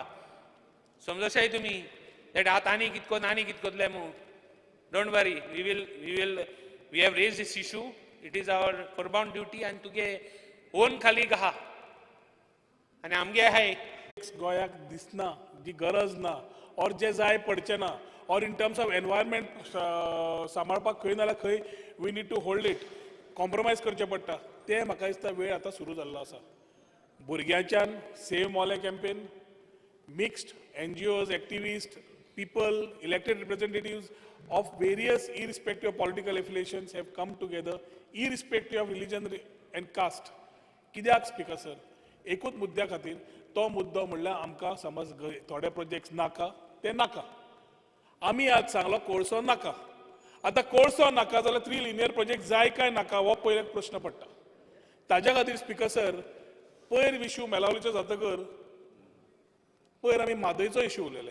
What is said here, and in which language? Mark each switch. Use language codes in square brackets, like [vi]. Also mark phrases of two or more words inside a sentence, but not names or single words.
[kok] समजशाय तुमी दॅट आतां आनी कितें कोन्न आनी कितें कोतले म्हूण. [en] Don't worry, we have raised this issue. It is our forbound duty [kok] आनी तुगे ओन खालीक आहा आनी आमगे आहाय. गोंयाक दिसना, जी गरज ना और जे जाय पडचे ना, [en] और in terms of environment [kok] सांबाळपाक खंय नाल्यार खंय [en] we need to hold it, [kok] कॉम्प्रोमायज करचें पडटा. ते म्हाका दिसता वेळ आतां सुरू जाल्लो आसा. भुरग्यांच्यान सेव मोले कॅम्पेन, [en] मिक्स्ड NGOs, activists, people, elected representatives of various irrespective of political affiliations have come together, irrespective of religion and caste. [kok] कित्याक [en] speaker sir? [kok] एकूच मुद्द्या खातीर. तो मुद्दो म्हणल्यार आमकां समज थोडे प्रोजेक्ट्स नाका ते नाका. आमी आज सांगलो कोळसो नाका. आतां कोळसो नाका जाल्यार 3 लिनियर प्रोजेक्ट जाय काय नाका हो पयलो प्रश्न पडटा. ताज्या खातीर [en] speaker sir [kok] पयर इश्यू मेलावलीचो जातकर पयर आमी म्हादयचो इश्यू उलयले.